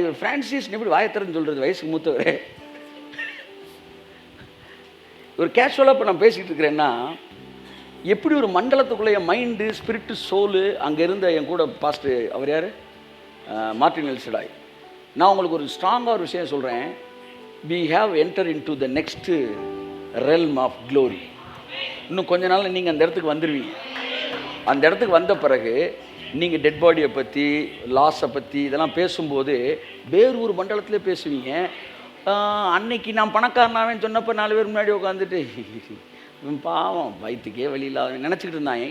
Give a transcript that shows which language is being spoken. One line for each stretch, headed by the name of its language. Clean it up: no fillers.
Tamil: இவர் பிரான்சிஸ் எப்படி வாயத்திறன்னு சொல்கிறது, வயசுக்கு மூத்தவர். ஒரு கேஷுவலாக இப்போ நான் பேசிகிட்டு இருக்கிறேன்னா, எப்படி ஒரு மண்டலத்துக்குள்ளே என் மைண்டு, ஸ்பிரிட்டு, சோலு, அங்கே இருந்த என் கூட பாஸ்ட் அவர் யார், மார்ட்டின் எல்சடாய். நான் உங்களுக்கு ஒரு ஸ்ட்ராங்காக ஒரு விஷயம் சொல்கிறேன்.
English: we have entered into the next realm of glory.
Tamil: இன்னும் கொஞ்ச நாள் நீங்கள் அந்த இடத்துக்கு வந்துடுவீங்க. அந்த இடத்துக்கு வந்த பிறகு நீங்கள் டெட் பாடியை பற்றி, லாஸை பற்றி இதெல்லாம் பேசும்போது வேறு ஒரு மண்டலத்திலே பேசுவீங்க. அன்னைக்கு நான் பணக்காரனாவேன்னு சொன்னப்போ 4 பேர் முன்னாடி உட்காந்துட்டு பாவம் வயிற்றுக்கே வழியில்லாத நினச்சிக்கிட்டு இருந்தாங்க.